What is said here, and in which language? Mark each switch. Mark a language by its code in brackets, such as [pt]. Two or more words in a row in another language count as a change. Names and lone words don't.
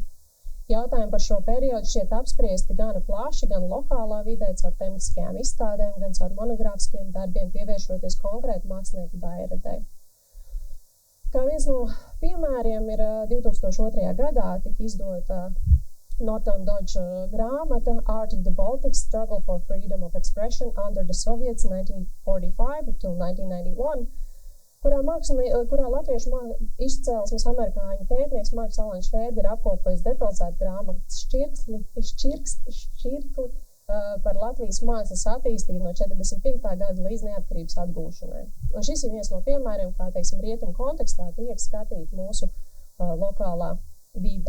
[lv] Jautājumi par šo periodu šķiet apspriesti gana plaši, gan lokālā vidē, caur tematiskajām izstādēm, gan caur monogrāfiskiem darbiem, pievēršoties konkrēti mākslinieku daļradei. Kā viens no piemēriem ir 2002. gadā tika izdota Norton Dodge grāmata Art of the Baltics, Struggle for Freedom of Expression under the Soviets 1945 till 1991, kurā latviešu izcelsmes amerikāņu pētnieks Marks Alans Švērdi ir apkopojis detalizētu grāmatu šķirkli par Latvijas mākslas attīstību no 45. gada līdz neatkarības atgūšanai. Un šis ir viens no piemēriem, kā, teiksim, rietumu kontekstā tiek skatīt mūsu lokālā vide.